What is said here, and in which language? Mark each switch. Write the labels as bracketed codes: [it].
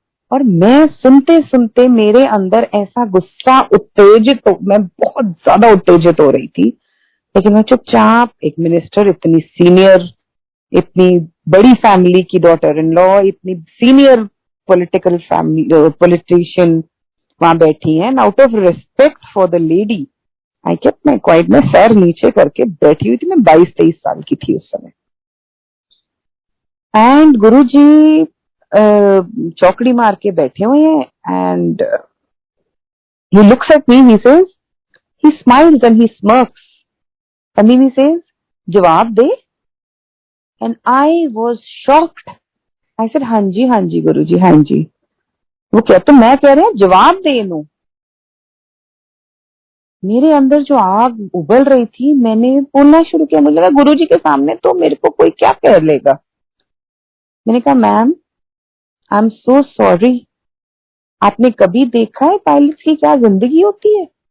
[hi] और मैं सुनते सुनते मेरे अंदर ऐसा गुस्सा, उत्तेजित मैं बहुत ज्यादा उत्तेजित हो रही थी, लेकिन मैं चुपचाप, एक मिनिस्टर, इतनी सीनियर, इतनी बड़ी फैमिली की डॉटर इन लॉ, इतनी सीनियर पॉलिटिकल फैमिली पॉलिटिशियन वहां बैठी हैं, [en] out of respect for the lady I kept my quiet, [hi] में सर नीचे करके बैठी हुई थी। मैं 22-23 साल की थी उस समय। एंड गुरुजी चौकड़ी मार के बैठे हुए हैं, and [en] he looks at me, he says, he smiles and he smirks, and then he says, [hi] जवाब दे। [en] and I was shocked. I said, [hi] हाँ जी गुरुजी, हाँ जी। वो क्या, तो मैं कह रहे हैं जवाब दे इन्हों। मेरे अंदर जो आग उबल रही थी, मैंने बोलना शुरू किया। मुझे लगा गुरुजी के सामने तो मेरे को कोई क्या कह लेगा। मैंने कहा, [en] ma'am I am so sorry, [hi] आपने कभी देखा है पायलट्स की क्या जिंदगी होती है?